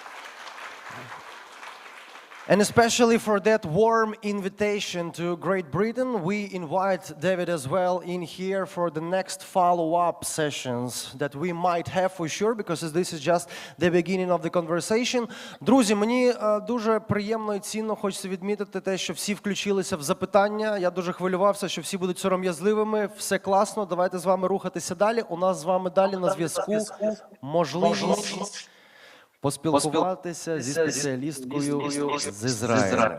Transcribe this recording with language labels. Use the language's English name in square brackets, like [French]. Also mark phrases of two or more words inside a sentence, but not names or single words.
[English] And especially for that warm invitation to Great Britain, we invite David as well in here for the next follow-up sessions that we might have for sure, because this is just the beginning of the conversation. [Ukrainian] Друзі, мені дуже приємно і цінно хочеться відмітити те, що всі включилися в запитання. Я дуже хвилювався, що всі будуть сором'язливими. Все класно, давайте з вами рухатися далі. У нас з вами далі на зв'язку можливість поспілкуватися зі спеціалісткою з Ізраїлю.